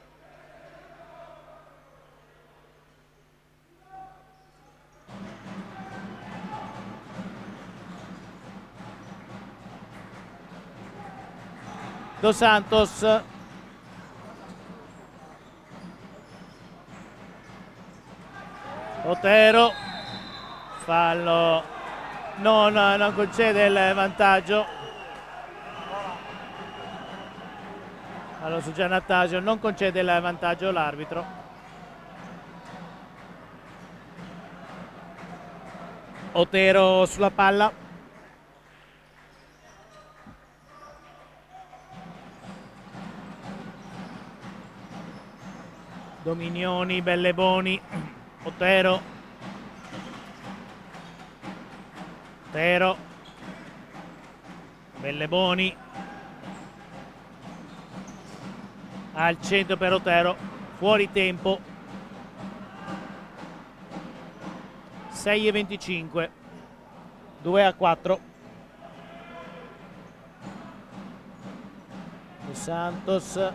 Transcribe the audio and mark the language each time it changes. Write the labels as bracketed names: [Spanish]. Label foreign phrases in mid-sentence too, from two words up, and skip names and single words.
[Italian] Dos Santos, Otero, fallo non concede il vantaggio. Allora su Giannattasio non concede il vantaggio l'arbitro. Otero sulla palla. Dominioni, Belleboni, Otero. Otero. Belleboni. Al centro per Otero. Fuori tempo. 6:25. 2-4. Dos Santos.